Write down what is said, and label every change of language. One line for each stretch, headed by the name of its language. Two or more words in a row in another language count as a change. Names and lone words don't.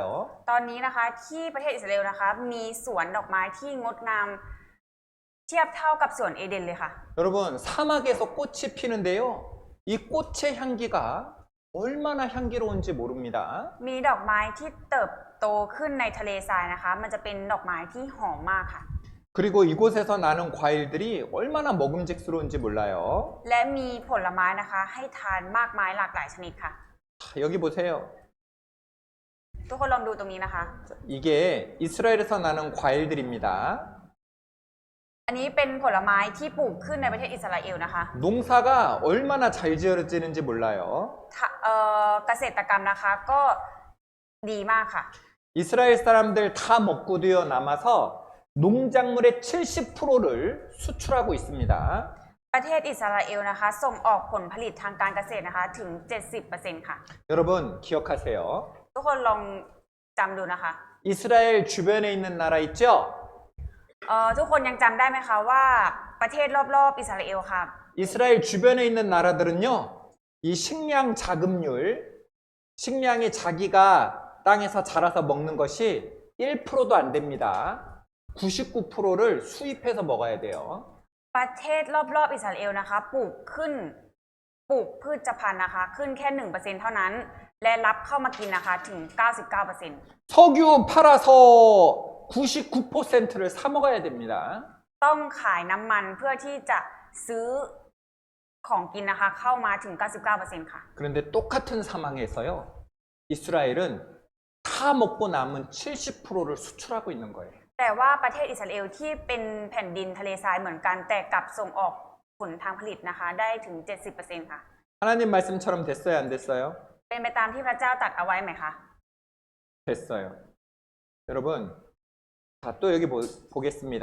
Thai: ตอนนี้นะคะที่ประเทศอิสราเอลนะคะมีสวนดอกไม้ที่งดงามเทียบเท่ากับสวนเอเดนเลยค่ะ
Korean: 여러분, 사막에서 꽃이 피는데요. 이 꽃의 향기가 얼마나 향기로운지 모릅니다.
Thai: มีดอกไม้ที่เติบโตขึ้นในทะเลทรายนะคะ มันจะเป็นดอกไม้ที่หอมมากค่ะ
Korean: 그리고 이곳에서 나는 과일들이 얼마나 먹음직스러운지 몰라요.
Thai: และมีผลไม้นะคะให้ทานมากมายหลากหลายชนิดค่ะ
Korean: 자, 여기 보세요.
Thai: ทุกคนลองดูตรงนี้นะคะ
Korean: 이게 이스라엘에서 나는 과일들입니다.
Thai: อันนี้เป็นผลไม้ที่ปลูกขึ้นในประเทศอิสราเอลนะคะ
Korean: 농사가 얼마나 잘 지어지는지 몰라요.
Thai: เกษตรกรรมนะคะก็ดีมากค่ะ
Korean: 이스라엘 사람들 다 먹고 되어 남아서 농작물의 70%를 수출하고 있습니다.
Thai: ประเทศอิสราเอลนะคะส่งออกผลผลิตทางการเกษตรนะคะถึง 70% ค่ะ
Korean: 여러분 기억하세요.
Thai: ทุกคนลองจำดูนะคะ
Korean: 이스라엘 주변에 있는 나라 있죠?
Thai: ทุกคนยังจำได้ไหมคะว่าประเทศรอบๆอิสราเอลค่ะ
Korean: 이스라엘 주변에 있는 나라들은요, 이 식량 자급률, 식량이 자기가 땅에서 자라서 먹는 것이 1%도 안 됩니다. 99%를 수입해서 먹어야 돼요.
Thai: ประเทศรอบๆอิสราเอลนะคะปลูกพืชพันธุ์นะคะขึ้นแค่ 1% เท่านั้น และรับเข้ามากินนะคะถึง 99%
Korean: 석유 팔아서 99%를 사 먹어야 됩니다.
Thai: ต้องขายน้ำมันเพื่อที่จะซื้อของกินนะคะเข้ามาถึง 99% ค่ะ
Korean: 그런데 똑같은 상황에서요, 이스라엘은 다 먹고 남은 70%를 수출하고 있는 거예요.
Thai: แต่ว่าประเทศอิสราเอลที่เป็นแผ่นดินทะเลทรายเหมือนกันแต่กลับส่งออกผลทางผลิตนะคะได้ถึง 70% ค่ะ
Korean: 하나님 말씀처럼 됐어요, 안 됐어요?
Thai: เป็นไปตามที่พระเจ้าตรัสเอาไว้ไหมคะ
Korean: 됐어요. 여러분, 자, 또 여기 보겠습니다.